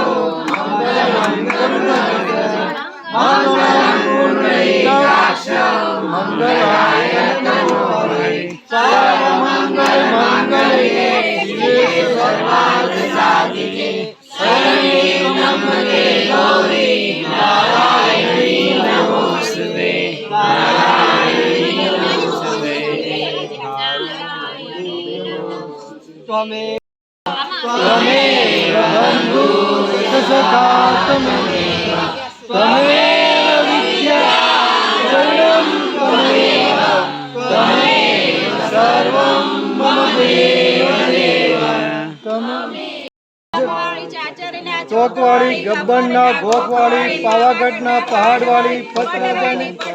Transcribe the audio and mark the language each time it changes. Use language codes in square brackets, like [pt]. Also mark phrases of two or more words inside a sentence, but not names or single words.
[sa] મંગલમ ગરુડધ્વજ મંગલમ પુંડરીકાક્ષ મંગલાય તનોહરે સર્વ મંગલ મંગલે શિવે સર્વાર્થ સાધિકે શરણે નમસ્તે ગૌરી નારાયણી નમોસ્તુતે નારાયણી નમોસ્તુતે त्वमेव बन्धु सखा त्वमेव त्वमेव विद्या शरणं त्वमेव त्वमेव सर्वं मम देव देव [gu] ચોકવાળી ગબ્બરના ગોકવાળી પાવાગઢના પહાડવાળી પતરાજાની